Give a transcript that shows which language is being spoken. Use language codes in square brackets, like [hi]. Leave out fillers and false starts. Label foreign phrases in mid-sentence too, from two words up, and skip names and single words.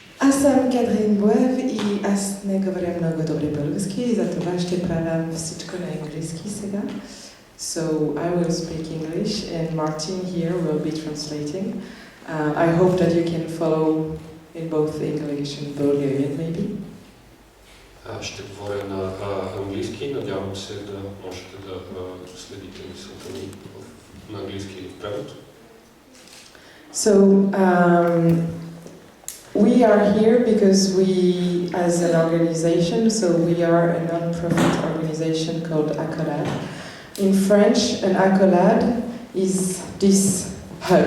[bg] Аз съм Катрин Буев и аз не говоря много добре български и затова ще правя всичко на английски сега. [en] So I will speak English and Martin here will be translating. I hope that you can follow in both English and Bulgarian maybe. [bg] Ще говоря на английски, надявам се да можете да следите мисълта ми на английски или в превод. [en] So we are here because we, as an organization, so we are a non-profit organization called Accolad. In French, an accolade is this hug.